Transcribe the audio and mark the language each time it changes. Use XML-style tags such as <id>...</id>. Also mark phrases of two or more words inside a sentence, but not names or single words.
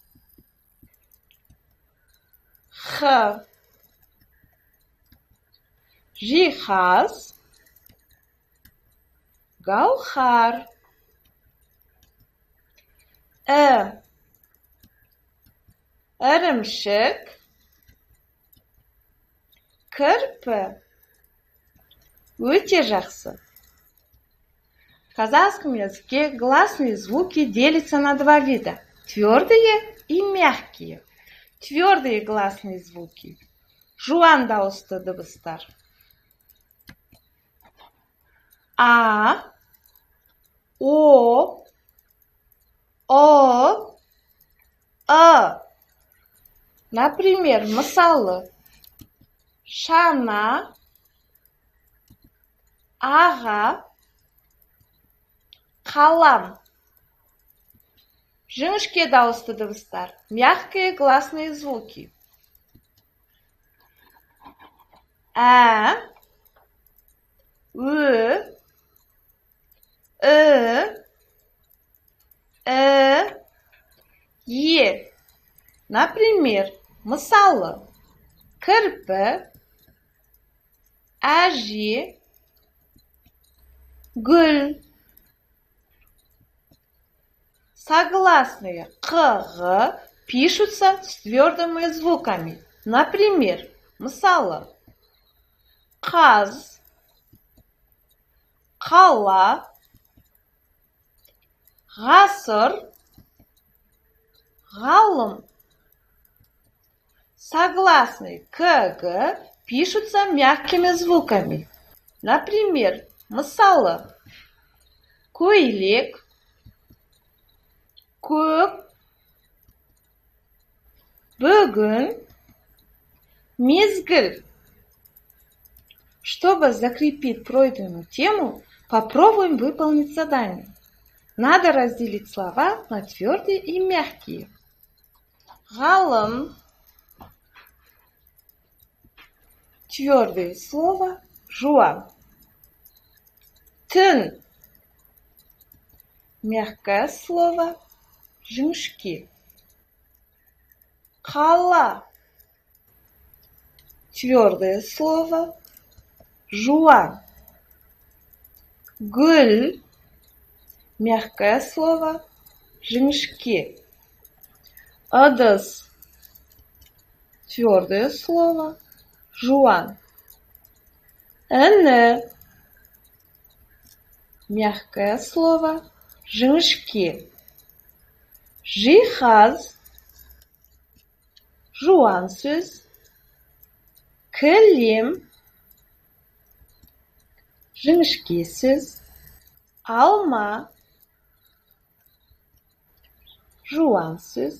<kk>Х, жиһаз, гаухар. Ірімшік, кірпі. Өте жақсы.</kk> <ru>В казахском языке гласные звуки делятся на два вида – твердые и мягкие. Твердые гласные звуки –</ru> <kk>жуан дауысты дыбыстар. А, О, А.</kk> <ru>Например, мысалы.</ru> <kk>шана, ага, қалам. Жіңішке дауысты дыбыстар,</kk> <ru>мягкие гласные звуки.</ru> <kk>Ә, ө, е. Например, мысалы, кірпі, әже, гүл.</kk> <ru>Согласные «қ», пишутся с твердыми звуками. Например,</ru> <kk>мысалы, қаз, қала, ғасыр, ғалым.</kk> <ru>Согласные «к», «г» пишутся мягкими звуками. Например,</ru> <kk>мысалы, көйлек, көк, бүгін, мезгіл.</kk> <ru>Чтобы закрепить пройденную тему, попробуем выполнить задание. Надо разделить слова на твердые и мягкие. Ғалым. Твердое слово жуан.</ru> <kk>Түн.</kk> <ru>Мягкое слово жіңішке.</ru> <kk>Қала.</kk> <ru>Твердое слово жуан.</ru> <kk>Гүл.</kk> <ru>Мягкое слово жіңішке.</ru> <kk>Ыдыс.</kk> <ru>Твердое слово жуан. Іні. Мягкое слово жіңішке.</ru> <kk>Жиһаз. Жуан сөз. Кілем. Жіңішке сөз. Алма. Жуан сөз.</kk>